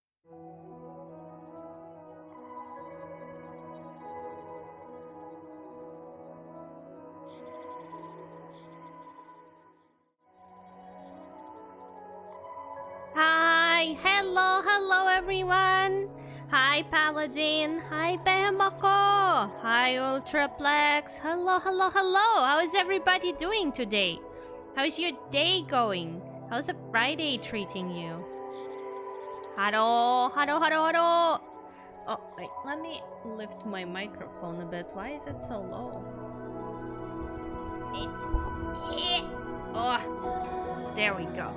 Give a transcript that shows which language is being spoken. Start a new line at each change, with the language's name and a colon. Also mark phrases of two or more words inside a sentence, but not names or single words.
English: Hi, hello everyone. Hi Paladin, hi Behemako, hi Ultraplex, hello. How is everybody doing today? How is your day going? How's a Friday treating you? Haro. Oh, wait, let me lift my microphone a bit. Why is it so low? Oh, there we go.